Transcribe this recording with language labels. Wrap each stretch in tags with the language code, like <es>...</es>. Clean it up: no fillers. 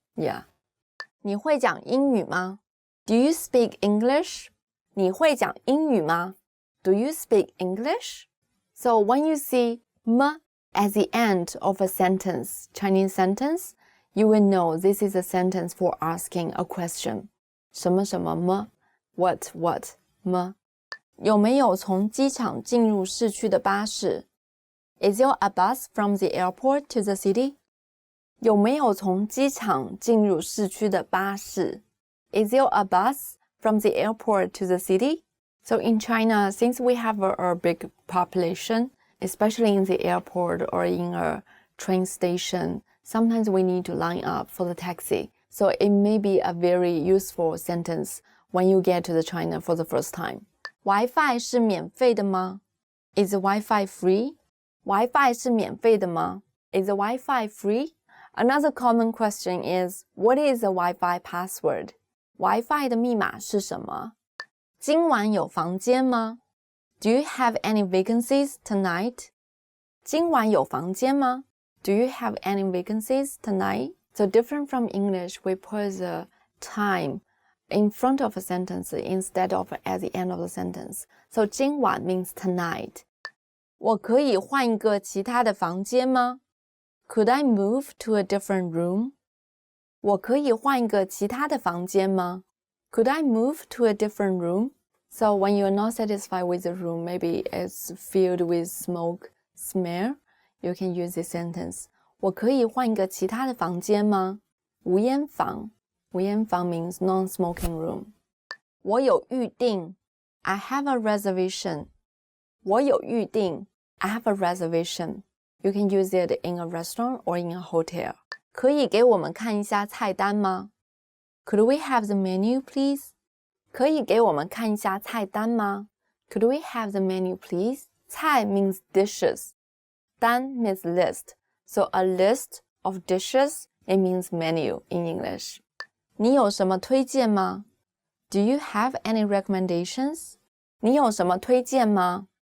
<en>Yeah.</en> <zh>你会讲英语吗？</zh> <en>Do you speak English?</en> <zh>你会讲英语吗？</zh> <en>Do you speak English? So when you see m at the end of a sentence, Chinese sentence, you will know this is a sentence for asking a question.</en> <zh>什么什么么 What 么有没有从机场进入市区的巴士？</zh> <en>Is there a bus from the airport to the city?</en> <zh>有没有从机场进入市区的巴士？</zh> <en>Is there a bus from the airport to the city? So in China, since we have a big population, especially in the airport or in a train station, sometimes we need to line up for the taxi. So it may be a very useful sentence when you get to the China for the first time. Wi-Fi</en> <zh>是免费的吗？</zh> <en>Is the Wi-Fi free? Wi-Fi</en> <zh>是免费的吗？</zh> <en>Is the Wi-Fi free? Another common question is, what is the Wi-Fi password?</en> <zh>Wi-Fi 的密码是什么？今晚有房间吗？</zh> <en>Do you have any vacancies tonight?</en> <zh>今晚有房间吗？</zh> <en>Do you have any vacancies tonight? So different from English, we put the time in front of a sentence instead of at the end of the sentence. So 今晚 means tonight.</en> <zh>我可以换一个其他的房间吗？</zh> <en>Could I move to a different room?</en> <zh>我可以换一个其他的房间吗？</zh> <en>Could I move to a different room? So when you're not satisfied with the room, maybe it's filled with smoke, smell, you can use this sentence.</en> <zh>我可以换一个其他的房間嗎？</zh> <en>無煙房 means non-smoking room.</en> <zh>我有預定</zh> <en>I have a reservation.</en> <zh>我有預定</zh> <en>I have a reservation. You can use it in a restaurant or in a hotel.</en> <zh>可以給我們看一下菜單嗎？</zh> <en>Could we have the menu, please?</en> <zh>可以給我們看一下菜單嗎？</zh> <en>Could we have the menu, please? 菜 means dishes. 單 means list. So a list of dishes, it means menu in English.</en> <zh>你有什麼推薦嗎？</zh> <en>Do you have any recommendations?</en> <zh>你有什麼推薦嗎？</zh>